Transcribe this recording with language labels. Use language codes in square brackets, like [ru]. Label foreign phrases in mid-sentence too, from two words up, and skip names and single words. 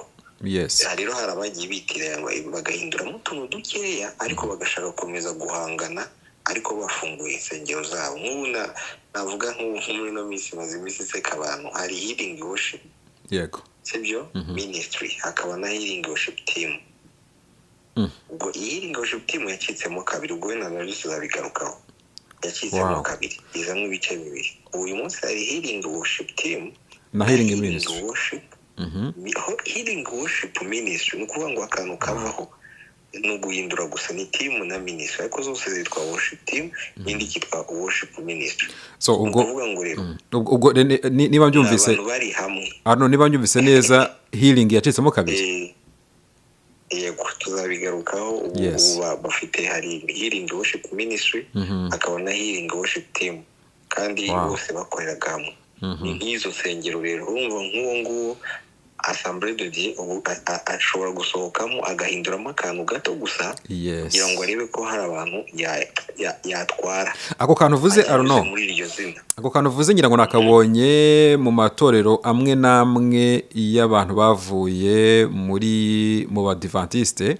[rw] Rero hari abagiye bitiranya bagahinduramo utuntu dukeya, ariko bagashaka gukomeza guhangana, ariko bafunguye insengero zabo. Nk'ubu navuga nk'ubu muri ino minsi maze iminsi iseka abantu, hari [en] healing worship, [rw] sibyo, ministry, hakaba na [en] healing worship team. [rw] Ubwo [en] healing worship team [rw] yacitsemo kabiri, ubwo wenda nabyo tuzabigarukaho. Yacitsemo kabiri, izamo ibice bibiri. Uyu munsi hari [en] healing worship team na healing ministry. Healing worship ministry [rw] ni ukuvuga ngo akantu kavaho ni uguhindura gusa, ni team na ministry, ariko zose zitwa [en] worship team, [rw] indi kitwa [en] worship ministry. [rw] So ubwo niba mbyumvise, abantu bari hamwe, niba mbyumvise neza, healing yacitsemo kabiri. Yego, tuzabigarukaho. Ubu bafite hari [en] healing worship ministry, [rw] akaba na [en] healing worship team, [rw] kandi bose bakoreraga hamwe. Ni nk'izo nsengero rero, urumva nk'uwo nguwo Assemblée de Dieu ashobora gusohokamo agahinduramo akantu gato gusa, kugira ngo arebe ko hari abantu yatwara. Ako kantu uvuze Arno, ako kantu uvuze ngira ngo nakabonye mu matorero amwe n'amwe y'abantu bavuye mu Badivantiste.